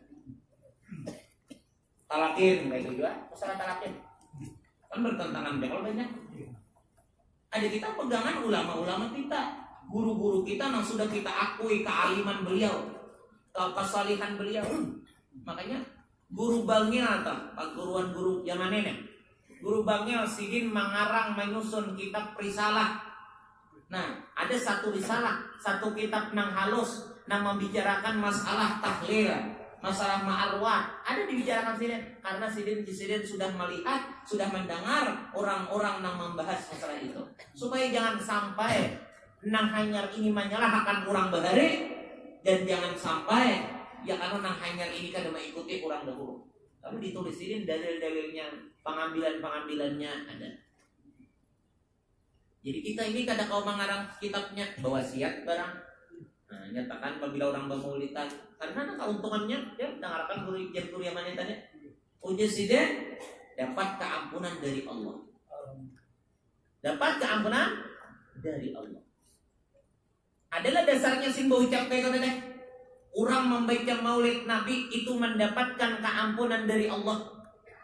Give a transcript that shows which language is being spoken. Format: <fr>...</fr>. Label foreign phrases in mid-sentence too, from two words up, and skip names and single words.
<id>Talakin kayak gitu ya, masalah talakin kan bertentangan kalau banyak. Ada kita pegangan ulama-ulama kita, guru-guru kita yang sudah kita akui kealiman beliau, kesalihan beliau. Makanya guru Bangil atau perguruan guru zaman ini, guru Bangil sidin mengarang menyusun kitab risalah.</id> <bjn>Nah, ada satu risalah, satu kitab nang halus, nang membicarakan masalah tahlil, masalah ma'arwah, ada dibicarakan sidin karena sidin sudah melihat, sudah mendengar orang-orang yang membahas masalah itu, supaya jangan sampai nang hanyar ini menyalahkan orang bahari, dan jangan sampai ya karena nang hanyar ini kan mengikuti orang dahulu.</bjn> <id>Lalu ditulis sidin dalil-dalilnya, pengambilan-pengambilannya ada. Jadi kita ini kadang kau mengarang kitabnya wasiat barang. Nah, nyatakan apabila orang bermaulidan karena keuntungannya ya dengarkan guru yang mana tadi uji sidin dapat keampunan dari Allah, dapat keampunan dari Allah adalah dasarnya simbol ucap kayak tadi orang membaca maulid Nabi itu mendapatkan keampunan dari Allah.</id>